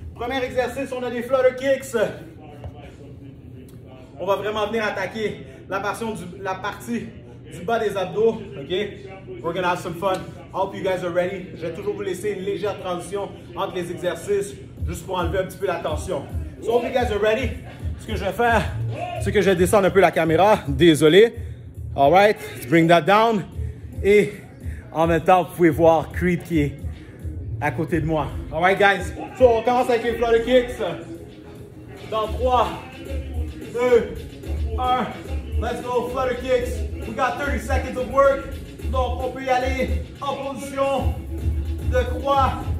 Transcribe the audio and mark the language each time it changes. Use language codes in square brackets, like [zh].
[fr] Premier exercice, on a des flutter kicks. On va vraiment venir attaquer la partie du bas des abdos. OK? [en] We're gonna have some fun. I hope you guys are ready. [fr] Je vais toujours vous laisser une légère transition entre les exercices, juste pour enlever un petit peu la tension. [en] So, hope you guys are ready. [fr] Ce que je vais faire, c'est que je vais descendre un peu la caméra. Désolé. [en] All right, let's bring that down. [fr] Et en même temps, vous pouvez voir Creed qui est à côté de moi. [en] All right, guys. [fr] So, on commence avec les flutter kicks. Dans 3, 2, 1. [en] Let's go, flutter kicks. We got 30 seconds of work. [fr] Donc, on peut y aller en position de croix.